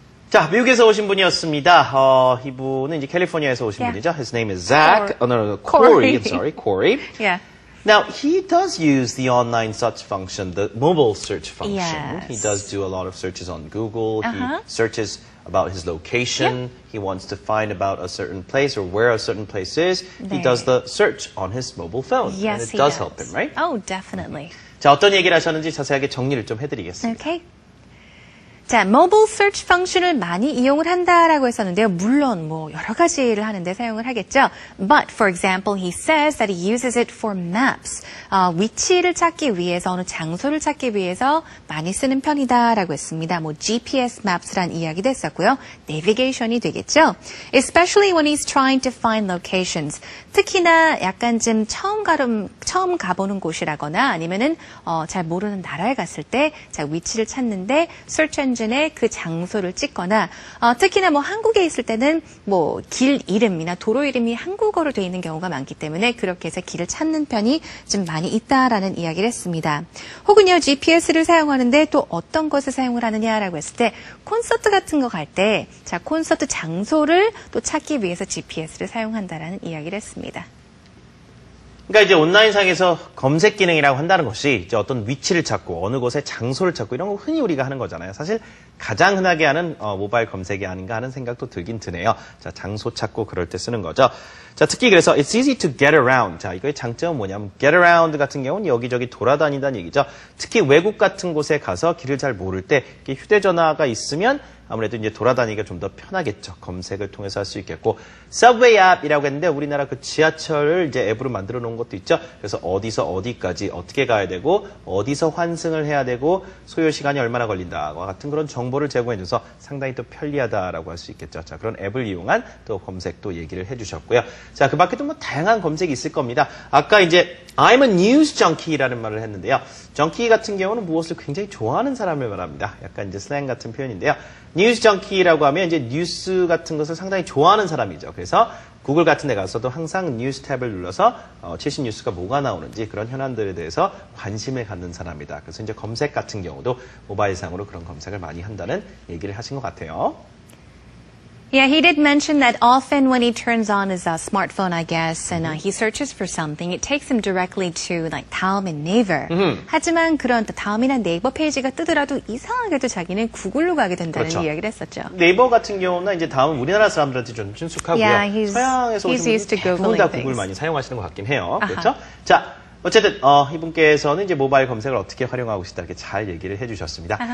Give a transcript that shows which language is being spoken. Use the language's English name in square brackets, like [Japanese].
[Korean] 자, 미국에서 오신 분이었습니다. 이분은 이제 캘리포니아에서 오신 분이죠. [English] His name is Zach. Corey. I'm sorry, Corey. Yeah. Now, he does use the online search function, the mobile search function. Yes. He does do a lot of searches on Google. He searches about his location. He wants to find about a certain place or where a certain place is. He does the search on his mobile phone. Yes, and it he does help him, right? Oh, definitely. [Korean] 자, 어떤 얘기를 하셨는지 자세하게 정리를 좀 해드리겠습니다. [English] Okay. [Korean] 자, 모바일 서치 펑션을 많이 이용을 한다라고 했었는데요. 물론 뭐 여러 가지를 하는데 사용을 하겠죠. [English] But for example, he says that he uses it for maps. [Korean] 위치를 찾기 위해서 어느 장소를 찾기 위해서 많이 쓰는 편이다라고 했습니다. 뭐 GPS maps란 이야기도 했었고요. navigation이 되겠죠. [English] Especially when he's trying to find locations. [Korean] 특히나 약간 좀 처음 가보는 곳이라거나 아니면은 잘 모르는 나라에 갔을 때 자, 위치를 찾는데 search engine에 그 장소를 찍거나 특히나 뭐 한국에 있을 때는 뭐 길 이름이나 도로 이름이 한국어로 되어 있는 경우가 많기 때문에 그렇게 해서 길을 찾는 편이 좀 많이 있다라는 이야기를 했습니다. 혹은요 GPS를 사용하는데 또 어떤 것을 사용을 하느냐라고 했을 때 콘서트 같은 거 갈 때 자 콘서트 장소를 또 찾기 위해서 GPS를 사용한다라는 이야기를 했습니다. 그러니까 이제 온라인상에서 검색 기능이라고 한다는 것이 이제 어떤 위치를 찾고 어느 곳에 장소를 찾고 이런 거 흔히 우리가 하는 거잖아요. 사실 가장 흔하게 하는 모바일 검색이 아닌가 하는 생각도 들긴 드네요. 자, 장소 찾고 그럴 때 쓰는 거죠. [English] 자, 특히 그래서 it's easy to get around. [Korean] 자, 이거의 장점은 뭐냐면 get around 같은 경우는 여기저기 돌아다닌다는 얘기죠. 특히 외국 같은 곳에 가서 길을 잘 모를 때 휴대전화가 있으면 아무래도 이제 돌아다니기가 좀 더 편하겠죠. 검색을 통해서 할 수 있겠고 Subway 앱이라고 했는데 우리나라 그 지하철을 이제 앱으로 만들어 놓은 것도 있죠. 그래서 어디서 어디까지 어떻게 가야 되고 어디서 환승을 해야 되고 소요 시간이 얼마나 걸린다와 같은 그런 정보를 제공해줘서 상당히 또 편리하다라고 할 수 있겠죠. 자, 그런 앱을 이용한 또 검색도 얘기를 해주셨고요. 자, 그 밖에도 뭐 다양한 검색이 있을 겁니다. 아까 이제 I'm a news junkie 라는 말을 했는데요. junkie 같은 경우는 무엇을 굉장히 좋아하는 사람을 말합니다. 약간 이제 슬랭 같은 표현인데요. 뉴스 정키라고 하면 이제 뉴스 같은 것을 상당히 좋아하는 사람이죠. 그래서 구글 같은 데 가서도 항상 뉴스 탭을 눌러서 최신 뉴스가 뭐가 나오는지 그런 현안들에 대해서 관심을 갖는 사람이다. 그래서 이제 검색 같은 경우도 모바일상으로 그런 검색을 많이 한다는 얘기를 하신 것 같아요. [English] Yeah, he did mention that often when he turns on his smartphone, I guess, and he searches for something, it takes him directly to like 다음 and Naver. [Korean] 하지만 그런 다음이나 네이버 페이지가 뜨더라도 이상하게도 자기는 구글로 가게 된다는 그렇죠. 이야기를 했었죠. 네이버 같은 경우는 이제 다음은 우리나라 사람들한테 좀 친숙하고요. [English] Yeah, [Korean] 서양에서 오신 분들 대부분 다 구글 많이 사용하시는 것 같긴 해요. 그렇죠? 자. 어쨌든 이분께서는 이제 모바일 검색을 어떻게 활용하고 싶다 이렇게 잘 얘기를 해주셨습니다.